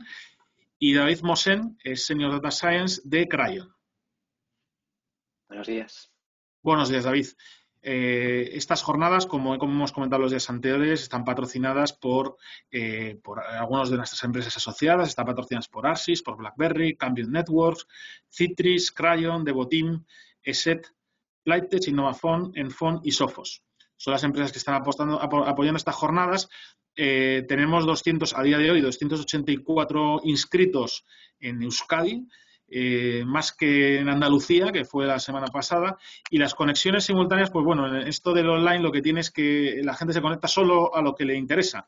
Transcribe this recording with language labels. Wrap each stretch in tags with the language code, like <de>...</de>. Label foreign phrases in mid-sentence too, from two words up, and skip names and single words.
<es>Y David Mosen es Senior Data Science de Crayon. Buenos días. Buenos días, David. Estas jornadas, como hemos comentado los días anteriores, están patrocinadas por algunas de nuestras empresas asociadas. Están patrocinadas por Arsys, por BlackBerry, Cambium Networks, Citrix, Crayon, Devoteam, ESET, Flighttech, Innovafon, Enfon y Sophos. Son las empresas que están apoyando estas jornadas. Tenemos a día de hoy 284 inscritos en Euskadi. Más que en Andalucía, que fue la semana pasada, y las conexiones simultáneas, pues bueno, en esto del online lo que tiene es que la gente se conecta solo a lo que le interesa.</es>